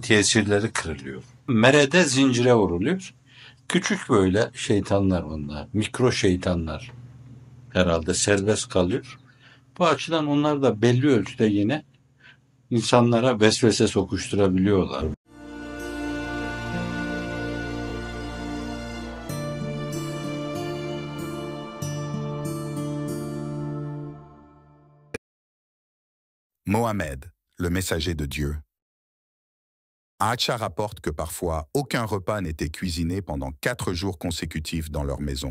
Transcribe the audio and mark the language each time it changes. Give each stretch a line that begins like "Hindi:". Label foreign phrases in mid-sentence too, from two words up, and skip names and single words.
Turkish: Onların tesirleri kırılıyor. Merede zincire vuruluyor. Küçük böyle şeytanlar bunlar. Mikro şeytanlar herhalde serbest kalıyor. Bu açıdan onlar da belli ölçüde yine insanlara vesvese sokuşturabiliyorlar.
French: Mohamed, le messager de Dieu. Acha rapporte que parfois aucun repas n'était cuisiné pendant 4 jours consécutifs dans leur maison.